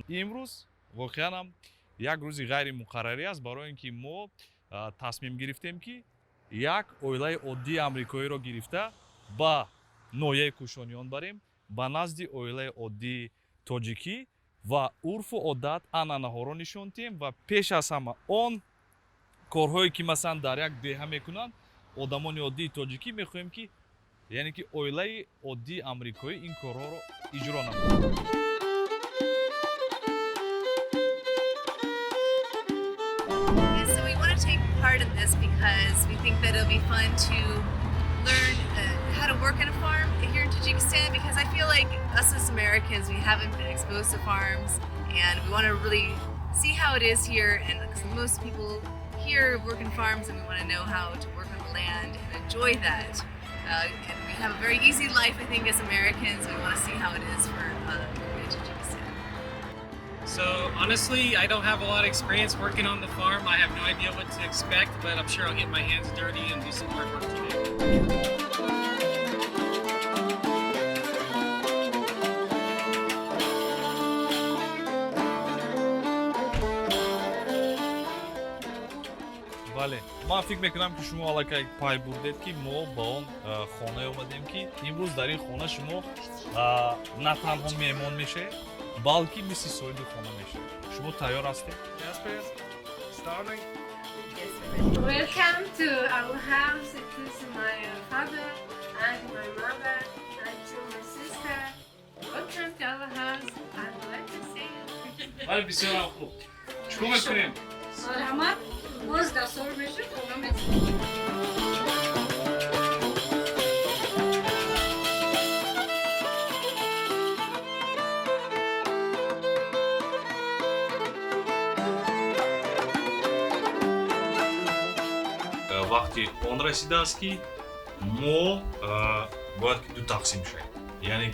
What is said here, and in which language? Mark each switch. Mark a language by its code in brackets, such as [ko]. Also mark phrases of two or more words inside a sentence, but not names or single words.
[tg] имрӯз воқеан ҳам як рӯзи ғайримуқаррарӣ аст, барои ин ки мо тасмим гирифтем ки як оилаи оддии амрикоиро гирифта ба ноҳияи Кушониён барем, ба назди оилаи оддии таҷикӣ ва урфу одат анъанаҳоро нишон диҳем ва пеш аз ҳама он корҳое ки масалан дар як деҳа мекунанд одамони оддии таҷикӣ мехоҳем ки яъне ки оилаи оддии амрикоӣ ин корҳоро иҷро намоянд. [en] So we want to take part in this because we think that it'll be fun to learn how to work on a farm here in Tajikistan, because I feel like us as Americans, we haven't been exposed to farms and we want to really see how it is here, and because most people here work in farms and we want to know how to work on the land and enjoy that. And we have a very easy life, I think, as Americans. We want to see how it is for Tajikistan. So honestly, I don't have a lot of experience working on the farm. I have no idea what to expect, but I'm sure I'll get my hands dirty and do some hard work today. [tg] бале, ман фикр мекунам ки шумо алакай пай бурдед ки мо ба он хонае омадем ки имрӯз дар ин хона шумо на танҳо меҳмон мешавед, балки мисли соҳиби хона мешавед. Шумо тайёр ҳастед? [en] Yes, please. Starting. Welcome to our house. It is my father and my mother and to my sister. Welcome to our house. I'd like to see you. [tg] бале, бисёр хуб. чикор мекунем? Марҳамат. Боз дастор меши, хона меши. вақти он расидааст ки мо бояд ки ду тақсим шавем, яъне